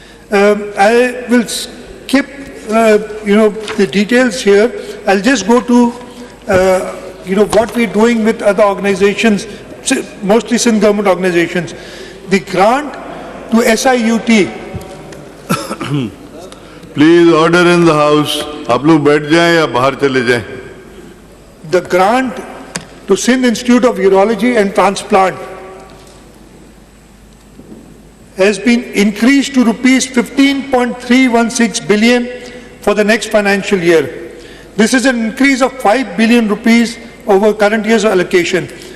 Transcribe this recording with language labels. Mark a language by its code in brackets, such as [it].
[en] I will skip the details here. I'll just go to what we're doing with other organizations, mostly Sindh government organizations. The grant to SIUT. Please order in the house. [hi] आप लोग बैठ जाएं या बाहर चले जाएं. [en] The grant to Sindh Institute of Urology and Transplant has been increased to rupees 15.316 billion for the next financial year. This is an increase of 5 billion rupees over current year's allocation.